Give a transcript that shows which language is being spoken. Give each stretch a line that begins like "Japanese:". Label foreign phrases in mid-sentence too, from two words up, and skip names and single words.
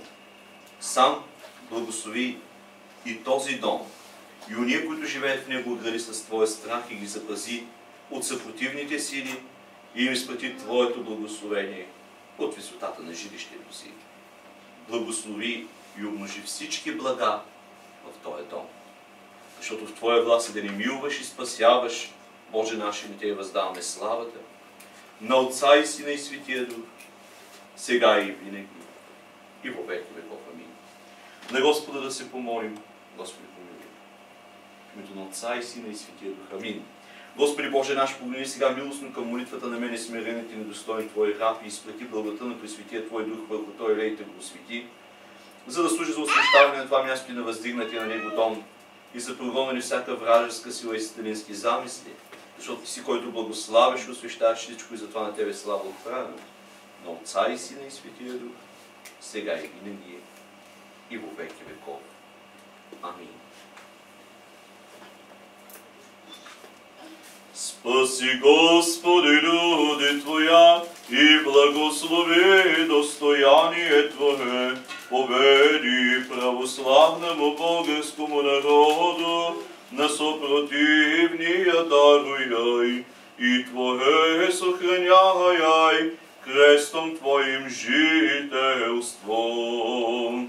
Bulgarian: Сам благослови и този дом, и уния, които живеят в него, отгради с Твоя страх и ги запази от съпротивните сили и им изпрати Твоето благословение от висотата на жилището си. Благослови и умножи всички блага в този дом. Защото в Твоя власт е да ни милваш и спасяваш, Боже наш, и Те въздаваме славата на Отца и Сина и Светия Дух, сега и винаги и
Church Slavic: во веки веков.
Bulgarian: Амин. На Господа да се помолим. Господи, помилуй. В името на Отца и Сина и Светия Дух. Амин. Господи Боже наш, погледни сега милостно към молитвата на мене, смирените и недостойни Твои раб, и изпрати благата на Пресветия Твой Дух върху Той лейте го освети, за да служи за освещаване на това място и на въздигнатия на него дом, и за прогонване всяка вражеска сила и сатанински замисли, защото Ти си, който благославиш и освещаваш всичко, и затова на Тебе слава отправяме. На Отца и Сина и Светия Дух, сега и винаги и
Church Slavic: во веки веков.
Bulgarian: Амин.
Church Slavic: Спаси, Господи, люди Твоя, и благослови достояние Твое, победи православному българскому народу, на сопротивния даруй, и Твое сохраняй, крестом Твоим жителством.